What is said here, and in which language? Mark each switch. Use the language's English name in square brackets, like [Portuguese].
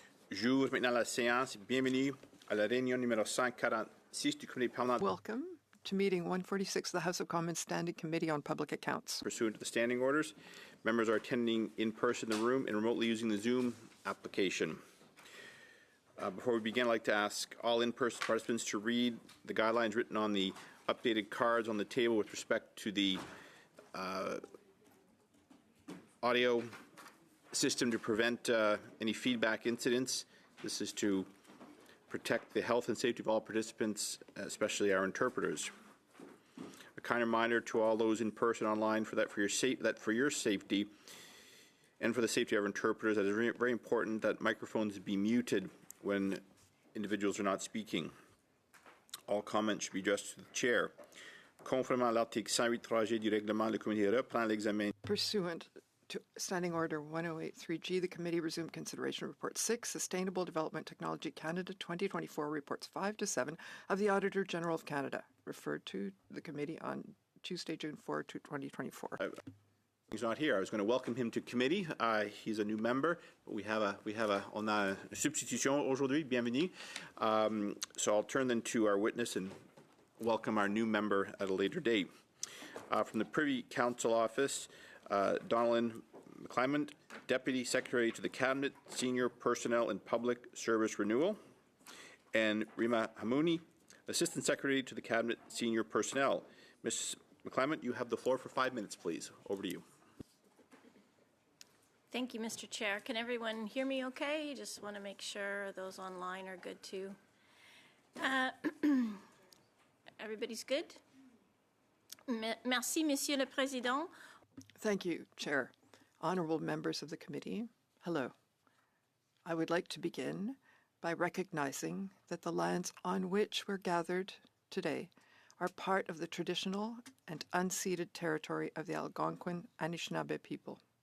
[French] J'ouvre maintenant la séance. Bienvenue à la réunion numéro 146 du Comité permanent. [English] Welcome to meeting 146 of the House of Commons Standing Committee on Public Accounts. Pursuant to the standing orders, members are attending in person in the room and remotely using the Zoom application. Before we begin, I'd like to ask all in-person participants to read the guidelines written on the updated cards on the table with respect to the audio system to prevent any feedback incidents. This is to protect the health and safety of all participants, especially our interpreters. A kind reminder to all those in person online for your safety and for the safety of our interpreters, that it is very important that microphones be muted when individuals are not speaking. All comments should be addressed to the chair. [French] Conformément à l'article 108.3G du règlement, le comité reprend l'examen. [English] Pursuant to Standing Order 108.3G, the committee resumed consideration of Report 6, Sustainable Development Technology Canada 2024, Reports 5 to 7 of the Auditor General of Canada, referred to the committee on Tuesday, June 4, 2024. He's not here. I was going to welcome him to committee. He's a new member. [French] On a une substitution aujourd'hui. Bienvenue. [English] So I'll turn then to our witness and welcome our new member at a later date. From the Privy Council Office, Donalyn McClement, Deputy Secretary to the Cabinet, Senior Personnel and Public Service Renewal, and Rima Hamouni, Assistant Secretary to the Cabinet, Senior Personnel. Ms. McClement, you have the floor for 5 minutes, please. Over to you. Thank you, Mr. Chair. Can everyone hear me okay? Just want to make sure those online are good too. Everybody's good? [French] Merci, Monsieur le Président. [English] Thank you, Chair. Honorable members of the committee, hello. I would like to begin by recognizing that the lands on which we're gathered today are part of the traditional and unceded territory of the Algonquin Anishinaabe people.